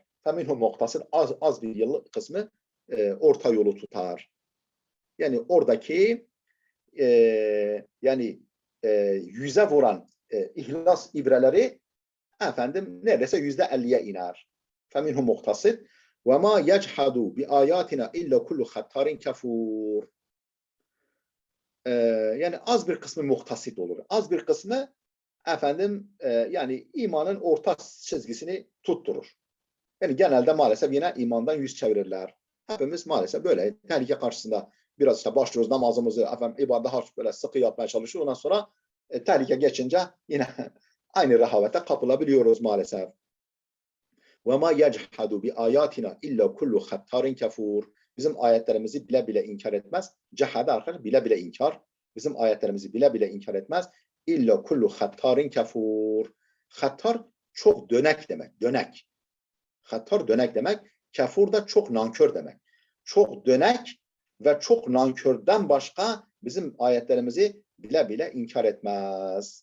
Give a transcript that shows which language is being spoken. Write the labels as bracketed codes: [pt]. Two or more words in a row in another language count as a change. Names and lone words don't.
[ar] فمنهم مقتصد [tr] az bir kısmı orta yolu tutar. Yani oradaki yani yüze vuran ihlas ibreleri efendim neredeyse %50'ye iner. [ar] فمنهم مقتصد. وَمَا يَجْحَدُوا بِآيَاتِنَا اِلَّا كُلُّ خَتَّارٍ كَفُورٍ. [tr] Yani az bir kısmı muhtasit olur. Az bir kısmı efendim yani imanın orta çizgisini tutturur. Yani genelde maalesef yine imandan yüz çevirirler. Hepimiz maalesef böyle tehlike karşısında Biraz işte başlıyoruz namazımızı, efendim ibadet böyle sıkı yapmaya çalışıyoruz. Ondan sonra tehlike geçince yine aynı rehavete kapılabiliyoruz maalesef. [ar] وَمَا يَجْحَدُ بِآيَاتِنَا اِلَّا كُلُّ خَتَّارٍ كَفُورٍ. [tr] Bizim ayetlerimizi bile bile inkar etmez. Cehade arkadaşlar bile bile inkar. Bizim ayetlerimizi bile bile inkar etmez. [ar] إلا كل ختار كفور. [tr] Hattar çok dönek demek. Dönek. Hattar dönek demek. Kafur da çok nankör demek. Çok dönek ve çok nankörden başka bizim ayetlerimizi bile bile inkar etmez.